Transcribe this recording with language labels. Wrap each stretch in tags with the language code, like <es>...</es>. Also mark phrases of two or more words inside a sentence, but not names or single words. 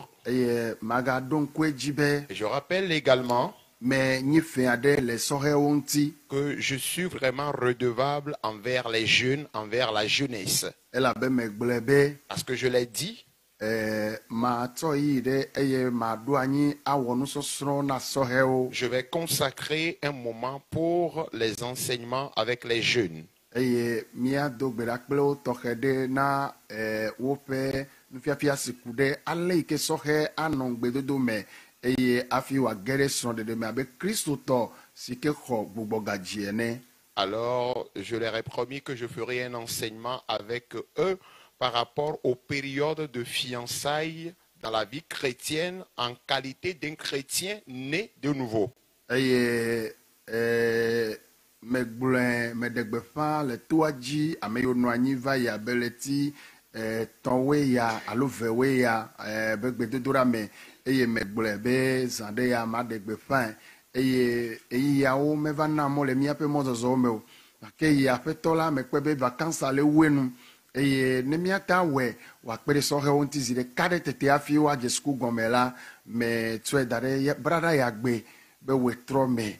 <ee>Eye magaɖo ŋku edzi be</ee> <fr>Et je rappelle également</fr> <ee>me nyi fɛn aɖe le sɔhɛwo ŋuti</ee> <fr>que je suis vraiment redevable envers les jeunes, envers la jeunesse.</fr> <ee>elabe megblɔe be</ee> <fr>Parce que je l'ai dit,</fr> <ee>matsɔ yi ɖe eye maɖo anyi awɔ nusɔsrɔ̃ na sɔhɛwo.</ee> <fr>je vais consacrer un moment pour les enseignements avec les jeunes.</fr> <ee>Eye míado gbe ɖa kple wo tɔxɛ ɖe na woƒe nufiafia si ku ɖe ale yi ke sɔhɛ anɔ gbedodo me eye hafi wòage ɖe srɔ̃ɖeɖe me abe kristotɔ si ke xɔ gbugbɔ gadzi ene.</ee> <fr>Alors, je leur ai promis que je ferai un enseignement avec eux par rapport aux périodes de fiançailles dans la vie chrétienne en qualité d'un chrétien né de nouveau.</fr> <ee>Eye megblɔe meɖe gbeƒã le toa dzi ame yiwo nɔ anyi va yi abe le ti tɔ̃woe ya alo vewoe ya be gbedodoɖa me eye megblɔe be zã ɖe ya maɖe gbeƒãe eye eyiyawo meva na mɔ le míaƒe mɔzɔzɔwo me o gake yi aƒetɔ la mekpe be vacances le woe nu eye ne míata wɔe wòakpe ɖe sɔhɛwo ŋuti zi ɖeka ɖe tete hafi woadze suku gɔme la metsɔe da ɖe braɖa ya gbe be wòetrɔ me.</ee>